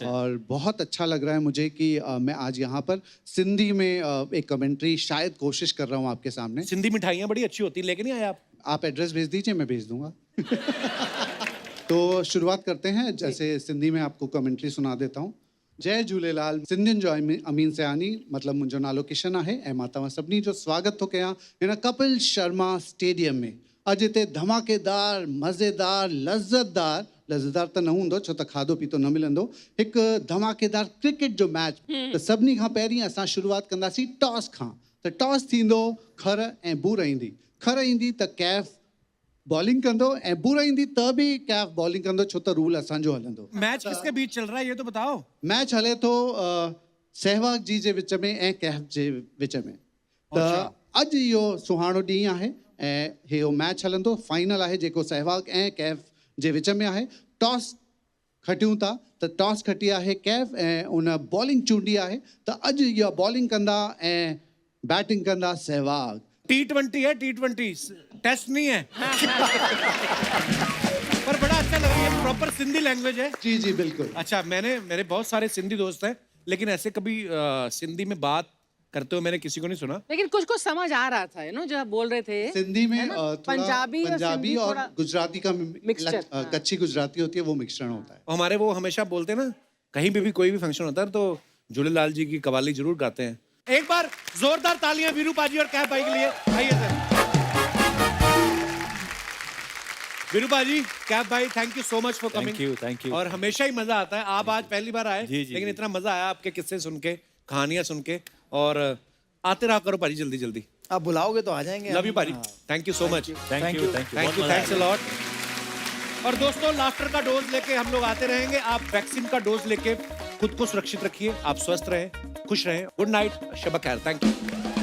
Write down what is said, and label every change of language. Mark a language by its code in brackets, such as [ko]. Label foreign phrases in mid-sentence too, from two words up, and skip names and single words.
[hi] और बहुत अच्छा लग रहा है मुझे कि मैं आज यहाँ पर सिंधी में एक कमेंट्री शायद कोशिश कर रहा हूँ आपके सामने. सिंधी मिठाइयाँ बड़ी अच्छी होती है, लेके नहीं आए आप? आप एड्रेस भेज दीजिए, मैं भेज दूंगा. तो शुरुआत करते हैं. जैसे सिंधी में आपको कमेंट्री सुना देता हूँ. [sd] जय झूलेलाल. सिंधियुनि जो अमीन सयानी मतलब मुंहिंजो नालो किशन आहे ऐं मां तव्हां सभिनी जो स्वागत थो कयां हिन कपिल शर्मा स्टेडियम में. अॼु हिते धमाकेदार मज़ेदार लज़्ज़तदार त न हूंदो छो त खाधो पीतो न मिलंदो. हिकु धमाकेदार क्रिकेट जो मैच. त सभिनी खां पहिरीं असां शुरूआत कंदासीं टॉस खां. त टॉस थींदो खर ऐं बूर ईंदी. खर ईंदी त KF बॉलिंग कंदो ऐं बूर ईंदी त बि KF बॉलिंग कंदो छो त रूल असांजो हलंदो. [hi] मैच किसके बीच चल रहा है ये तो बताओ. [sd] मैच हले थो सहवाग जी जे विच में ऐं KF जे विच में. त अॼु इहो सुहाणो ॾींहुं आहे ऐं इहो मैच हलंदो. फाइनल आहे जेको सहवाग ऐं KF जे विच में आहे. टॉस खटियूं था त टॉस खटी आहे KF ऐं उन बॉलिंग चूंडी आहे. त अॼु इहा बॉलिंग कंदा ऐं बैटिंग कंदा सहवाग. [hi] T20 है, T20 टेस्ट नहीं है. पर बड़ा अच्छा लग रहा है. [en] proper Sindhi language [hi] है. जी जी बिल्कुल. अच्छा, मेरे बहुत सारे सिंधी दोस्त हैं, लेकिन ऐसे कभी सिंधी में बात करते हुए मैंने किसी को नहीं सुना. लेकिन कुछ कुछ समझ आ रहा था, जो आप बोल रहे थे. सिंधी में थोड़ा पंजाबी और गुजराती का मिक्सचर. कच्ची गुजराती होती है, वो मिश्रण होता है. हमारे वो हमेशा बोलते हैं ना, कहीं भी कोई भी फंक्शन होता है तो झूलेलाल जी की कवाली जरूर गाते हैं. एक बार जोरदार तालियां वीरू पाजी और KF भाई के लिए. आइए सर. वीरू पाजी, KF भाई, [en] thank you so much for coming. thank you. [hi] और हमेशा ही मजा आता है. आप आज पहली बार आए, जी, जी, लेकिन जी. इतना मजा आया आपके किस्से सुन के, कहानियां सुन के. और आते रहा करो पाजी जल्दी जल्दी. आप बुलाओगे तो आ जाएंगे. [en] love you पाजी. thank you so much. thank you. thank you. thanks a lot. [hi] और दोस्तों, लाफ्टर का डोज लेके हम लोग आते रहेंगे. आप वैक्सीन का डोज लेके खुद को सुरक्षित रखिए. आप स्वस्थ रहें, खुश रहें. [en] good night, [hi] शब खैर. [en] thank you.